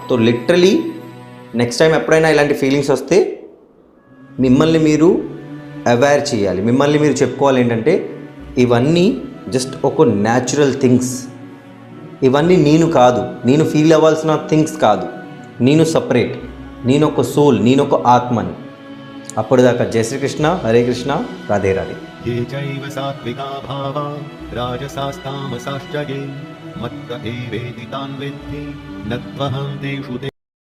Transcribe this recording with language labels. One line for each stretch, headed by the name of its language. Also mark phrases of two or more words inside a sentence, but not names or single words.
Telugu: సో లిటరలీ నెక్స్ట్ టైం ఎప్పుడైనా ఇలాంటి ఫీలింగ్స్ వస్తే మిమ్మల్ని మీరు అవేర్ చేయాలి, మిమ్మల్ని మీరు చెప్పుకోవాలి ఏంటంటే, ఇవన్నీ జస్ట్ ఒక
English: natural things,
Telugu: ఇవన్నీ నేను కాదు, నేను ఫీల్ అవ్వాల్సిన థింగ్స్ కాదు, నేను సపరేట్, నేను ఒక సోల్, నేను ఒక ఆత్మని. అప్పటిదాకా జై శ్రీకృష్ణ, హరే కృష్ణ, రాధే రాధే.
Sanskrit: ये चैव सात्विका भावा राजसास्तामसाश्च ये मत्त एवेति तान् विद्धि न त्वहं तेषु